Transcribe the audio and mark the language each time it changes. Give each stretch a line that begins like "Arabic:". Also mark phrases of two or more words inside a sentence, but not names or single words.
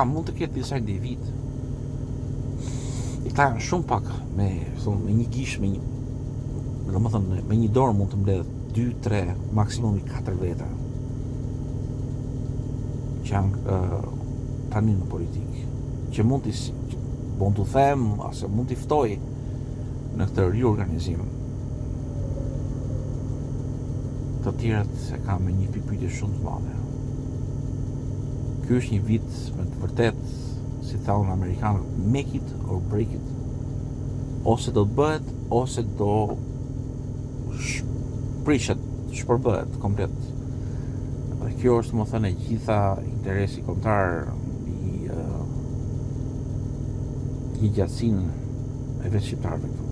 Albanian: Mund të ketë disa individ. Këta janë shumë pak me një gish, me një dorë mund të mbledh 2, 3, maksimumi 4 veta që janë tani në politikë, që mund të them ose mund t'i ftoj në këtë riorganizim. Të tjerët se ka me një pyetje shumë të madhe. Ky është një vit me të vërtet, si thonë amerikanët,
English: make it or break it.
Albanian: Ose do të bëhet, ose do prishet, shpërbëhet komplet. Dhe kjo është, më thënë, e gjitha interesi kombëtar i gjatësinë e vetë shqiptarëve këtu.